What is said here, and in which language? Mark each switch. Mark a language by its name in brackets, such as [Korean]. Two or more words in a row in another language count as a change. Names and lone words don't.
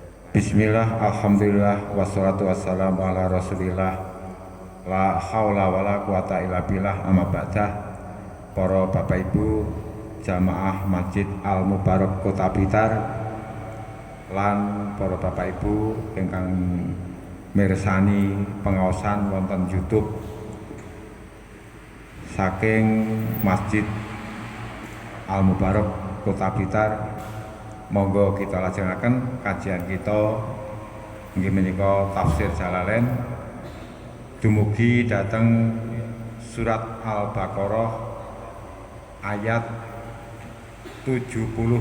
[Arabic] بسم الله، الحمد لله، والصلاة والسلام على رسول الله. لا حول ولا قوة إلا بالله، أما بعد. [Javanese] Para bapak ibu jamaah Masjid Al Mubarak Kota Blitar lan para bapak ibu ingkang mirsani pengaosan wonten YouTube saking Masjid Al Mubarak Kota Blitar, monggo kita lajengaken kajian kita inggih menika tafsir Jalalain dumugi dhateng surat Al-Baqarah ayat 77.